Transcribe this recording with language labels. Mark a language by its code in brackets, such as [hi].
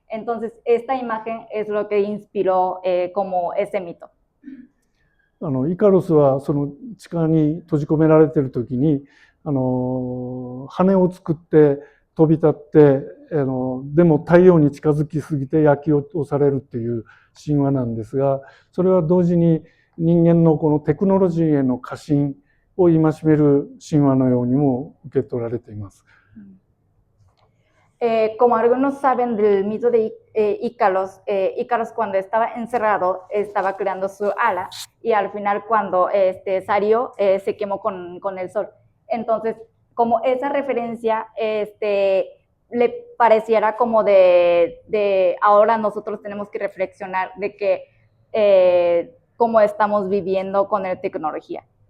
[es] Entonces, esta imagen es lo que inspiró como ese mito. [ja] イカロスはその地下に閉じ込められている時に羽を作って飛び立ってでも太陽に近づきすぎて焼き落とされるっていう神話なんですが、それは同時に人間のこのテクノロジーへの過信を戒める神話のようにも受け取られています。 [es] Como algunos saben del mito de Ícaros, Ícaros cuando estaba encerrado estaba creando su ala y al final cuando salió se quemó con el sol. Entonces, como esa referencia le pareciera como de ahora nosotros tenemos que reflexionar de que cómo estamos viviendo con la tecnología.